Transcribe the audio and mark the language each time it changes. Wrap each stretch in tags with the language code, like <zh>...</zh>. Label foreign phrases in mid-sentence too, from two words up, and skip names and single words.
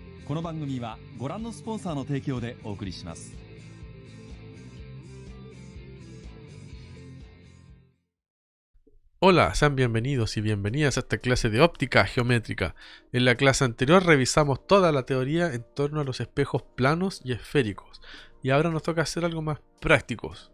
<ja>この番組はご覧のスポンサーの提供でお送りします。</ja> <es>Hola, sean bienvenidos y bienvenidas a esta clase de óptica geométrica. En la clase anterior revisamos toda la teoría en torno a los espejos planos y esféricos, y ahora nos toca hacer algo más prácticos.</es>